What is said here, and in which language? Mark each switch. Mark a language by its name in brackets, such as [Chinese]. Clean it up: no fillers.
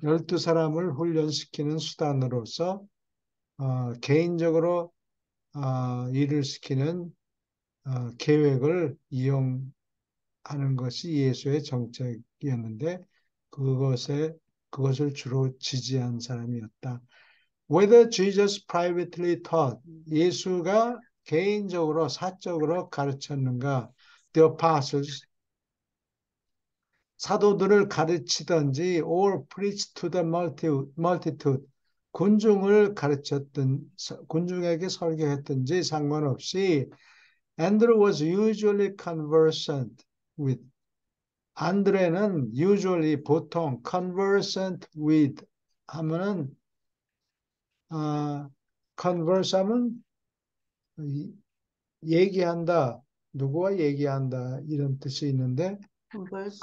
[Korean] 12사람을 훈련시키는 수단으로서 개인적으로 일을 시키는 계획을 이용하는 것이 예수의 정책이었는데 그것을 주로 지지한 사람이었다. [English] Whether Jesus privately taught, [Korean] 예수가 개인적으로 사적으로 가르쳤는가? [English] The apostles, [Korean] 사도들을 가르치든지 [English] or preached to the multitude, [Korean] 군중을 가르쳤든 군중에게 설교했든지 상관없이 [English] Andrew was usually conversant with. [Korean] 안드레는 usually 보통 conversant with 하면은 converse 하면 얘기한다, 누구와 얘기한다 이런 뜻이 있는데 [English] converse.